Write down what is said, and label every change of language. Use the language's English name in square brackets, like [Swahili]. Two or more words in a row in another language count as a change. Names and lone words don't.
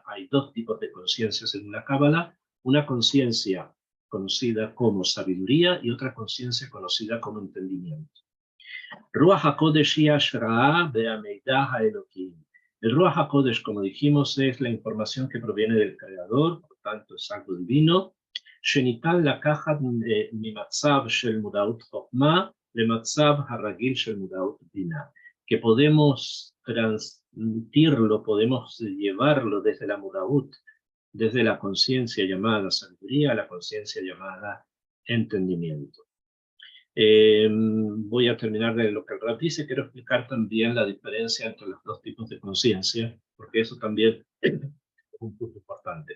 [Spanish] Hay dos tipos de conciencia según la Cábala. Una conciencia conocida como sabiduría y otra conciencia conocida como entendimiento. [Hebrew] רוח הקודש היא השראה והמידע האלוקי. [Spanish] El Ruach HaKodesh, como dijimos, es la información que proviene del Creador, por tanto es algo divino. [Hebrew] Shenitan לקחת ממצב של מודעות חוכמה למצב הרגיל של מודעות בינה. [Spanish] Que podemos transmitirlo, podemos llevarlo desde la mudaut, desde la conciencia llamada sabiduría a la conciencia llamada entendimiento. Voy a terminar de lo que el Rab dice. Quiero explicar también la diferencia entre los dos tipos de conciencia, porque eso también es un punto importante.